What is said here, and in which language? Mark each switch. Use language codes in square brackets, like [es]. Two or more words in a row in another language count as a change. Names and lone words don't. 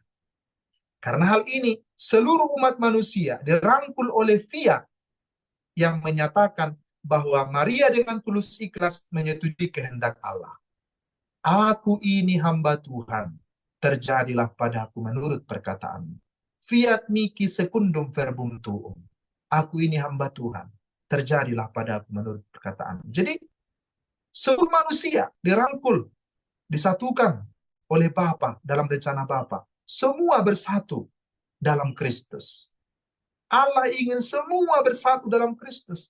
[id] Karena hal ini, seluruh umat manusia dirangkul oleh fiat yang menyatakan bahwa Maria dengan tulus ikhlas menyetujui kehendak Allah. Aku ini hamba Tuhan, terjadilah padaku menurut perkataanmu. [la] Fiat mihi secundum verbum tuum. [id] Aku ini hamba Tuhan, terjadilah padaku menurut perkataanmu. Jadi, seluruh manusia dirangkul, disatukan oleh Bapa dalam rencana Bapa. Semua bersatu dalam Kristus. Allah ingin semua bersatu dalam Kristus.